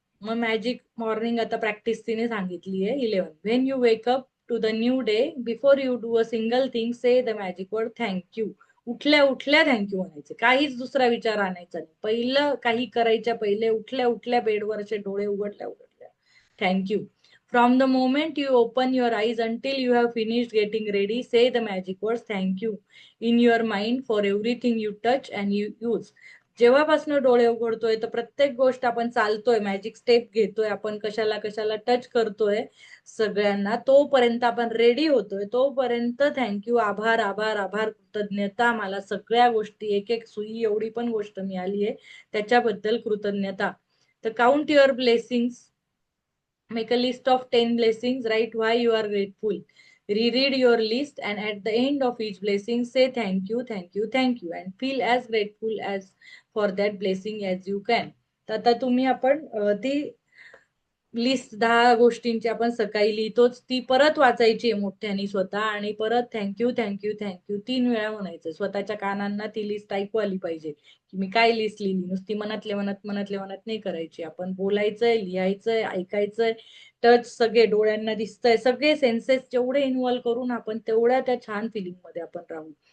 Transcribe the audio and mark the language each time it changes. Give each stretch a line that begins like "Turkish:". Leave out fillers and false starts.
Marathi: मग magic morning आता practice तिने सांगितली आहे 11.
English: When you wake up to the new day, before you do a single thing, say the magic word thank you.
Marathi: उठल्या उठल्या thank you म्हणायचे, काहीच दुसरा विचार आणायचा नाही. पहिलं काही करायच्या पहिले उठल्या उठल्या बेडवरचे डोळे उघडल्या उघडल्या thank you.
English: From the moment you open your eyes until you have finished getting ready, say the magic words thank you in your mind for everything you touch and you use.
Marathi: जेव्हापासून डोळे उघडतोय तर प्रत्येक गोष्ट आपण चालतोय, मॅजिक स्टेप घेतोय, आपण कशाला कशाला टच करतोय, सगळ्यांना तोपर्यंत आपण रेडी होतोय, तोपर्यंत थँक्यू, आभार आभार आभार, कृतज्ञता. मला सगळ्या गोष्टी, एक एक सुई एवढी पण गोष्ट मिळाली आहे त्याच्याबद्दल कृतज्ञता.
English: तर count your blessings. Make a list of 10 blessings, write why you are grateful. Reread your list and at the end of each blessing say thank you, thank you, thank you and feel as grateful as for that blessing as you can.
Marathi: तर आता तुम्ही आपण ती list 10 गोष्टींची आपण सकाळी लिहितोच, ती परत वाचायची आहे मोठ्याने स्वतः आणि परत थँक्यू थँक्यू थँक्यू 3 वेळा म्हणायचं. स्वतःच्या कानांना ती लिस्ट ऐकू आली पाहिजे की मी काय लिस्ट लिहिली. नुसती मनातले मनात नाही करायची. आपण बोलायचंय, लिहायचंय, ऐकायचंय, टच सगळे डोळ्यांना दिसतंय, सगळे सेन्सेस जेवढे इन्व्हॉल्व करून आपण तेवढ्या त्या छान फिलिंग मध्ये आपण राहू.